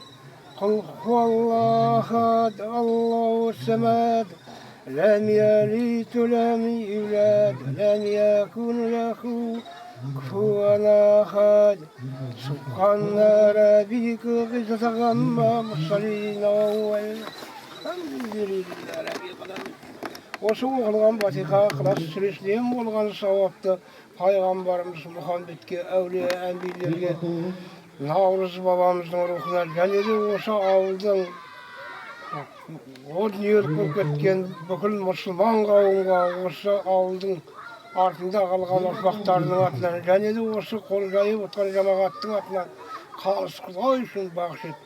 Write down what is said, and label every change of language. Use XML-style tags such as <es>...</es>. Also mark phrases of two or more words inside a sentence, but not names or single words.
<ar>قل هو الله أحد الله الصمد لم يلد ولم يولد لم يكن له كفوا أحد. سبحان ربك رب عما يصفون والحمد لله رب العالمين.</ar> <kk>Осы оқылған батиқа ықылас сүресінен болған сауапты пайғамбарымыз Мұхаммедке, әулие әмбилерге, Наурыз бабамыздың рухына және де осы ауылдың о дүниелік болып кеткен бүкіл мұсылман қауымға, осы ауылдың артында қалған ұрпақтарының атынан және де осы қол жайып отқан жамағаттың атынан қалыс құдай үшін бағыш еттім.</kk>